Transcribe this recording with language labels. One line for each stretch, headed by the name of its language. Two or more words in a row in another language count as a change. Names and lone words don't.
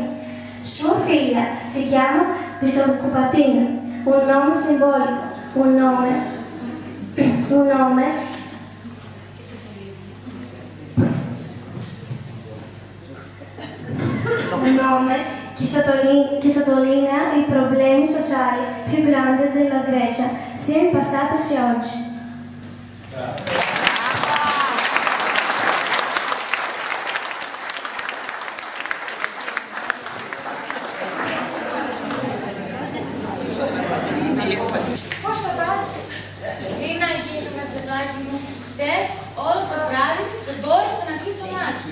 Italian: Sua figlia si chiama Disoccupatina, un nome simbolico, un nome che sottolinea i problemi sociali più grandi della Grecia, sia in passato sia oggi.
Greek: Πώς θα πας? Τι να γίνουμε, παιδάκι μου. Χτες, όλο το βράδυ, δεν μπόρεσα να κλείσω μάτι.